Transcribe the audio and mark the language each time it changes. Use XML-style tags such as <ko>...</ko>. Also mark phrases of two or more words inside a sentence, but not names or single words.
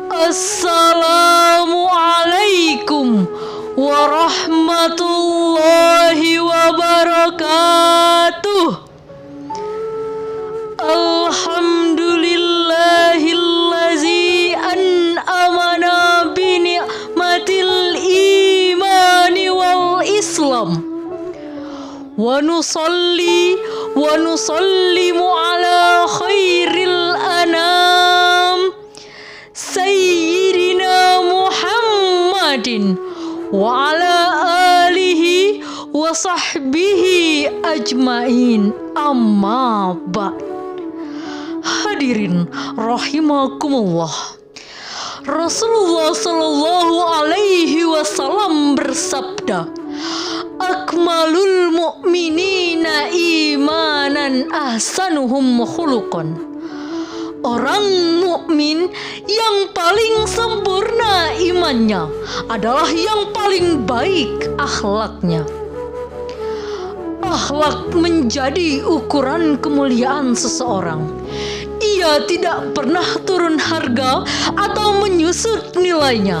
<ar>السلام عليكم ورحمة الله وبركاته. الحمد لله الذي أنعمنا بنعمة الإيمان والإسلام. ونسلم على خير الأنام سيدنا محمد وعلى آله وصحبه أجمعين، أما بعد. الحاضرين رحمكم الله، رسول الله صلى الله عليه وسلم bersabda, أكمل المؤمنين إيمانا أحسنهم خلقا.</ar> <id>Orang mukmin yang paling sempurna imannya adalah yang paling baik akhlaknya. Akhlak menjadi ukuran kemuliaan seseorang. Ia tidak pernah turun harga atau menyusut nilainya.</id>